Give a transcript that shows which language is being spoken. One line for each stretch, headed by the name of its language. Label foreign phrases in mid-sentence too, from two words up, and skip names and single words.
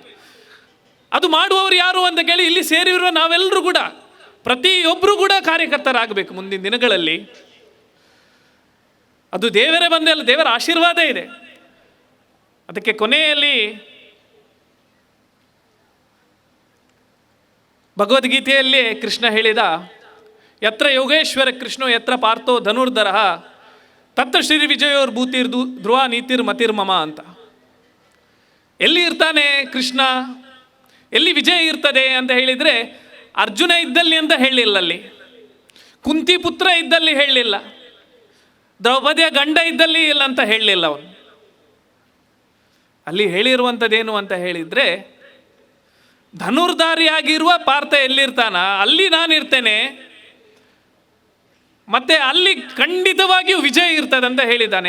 Kannada: ಅದು ಮಾಡುವವರು ಯಾರು ಅಂತ ಕೇಳಿ ಇಲ್ಲಿ ಸೇರಿರುವ ನಾವೆಲ್ಲರೂ ಕೂಡ, ಪ್ರತಿಯೊಬ್ಬರು ಕೂಡ ಕಾರ್ಯಕರ್ತರಾಗಬೇಕು ಮುಂದಿನ ದಿನಗಳಲ್ಲಿ. ಅದು ದೇವರೇ ಬಂದೆಲ್ಲ, ದೇವರ ಆಶೀರ್ವಾದ ಇದೆ. ಅದಕ್ಕೆ ಕೊನೆಯಲ್ಲಿ ಭಗವದ್ಗೀತೆಯಲ್ಲೇ ಕೃಷ್ಣ ಹೇಳಿದ,
Sanskrit: ಯತ್ರ ಯೋಗೇಶ್ವರ ಕೃಷ್ಣೋ ಯತ್ರ ಪಾರ್ಥೋ ಧನುರ್ಧರ ತತ್ರ ಶ್ರೀ ವಿಜಯೋರ್ ಭೂತಿರ್ ಧ್ರುವ ನೀತಿರ್ ಮತಿರ್ಮಮ ಅಂತ.
Kannada: ಎಲ್ಲಿ ಇರ್ತಾನೆ ಕೃಷ್ಣ, ಎಲ್ಲಿ ವಿಜಯ ಇರ್ತದೆ ಅಂತ ಹೇಳಿದರೆ, ಅರ್ಜುನ ಇದ್ದಲ್ಲಿ ಅಂತ ಹೇಳಲಿಲ್ಲ, ಅಲ್ಲಿ ಕುಂತಿ ಪುತ್ರ ಇದ್ದಲ್ಲಿ ಹೇಳಲಿಲ್ಲ, ದ್ರೌಪದಿಯ ಗಂಡ ಇದ್ದಲ್ಲಿ ಇಲ್ಲ ಅಂತ ಹೇಳಲಿಲ್ಲ ಅವನು. ಅಲ್ಲಿ ಹೇಳಿರುವಂಥದ್ದೇನು ಅಂತ ಹೇಳಿದರೆ, ಧನುರ್ಧಾರಿಯಾಗಿರುವ ಪಾರ್ಥ ಎಲ್ಲಿರ್ತಾನ ಅಲ್ಲಿ ನಾನಿರ್ತೇನೆ, ಮತ್ತೆ ಅಲ್ಲಿ ಖಂಡಿತವಾಗಿಯೂ ವಿಜಯ ಇರ್ತದೆ ಅಂತ ಹೇಳಿದ್ದಾನೆ.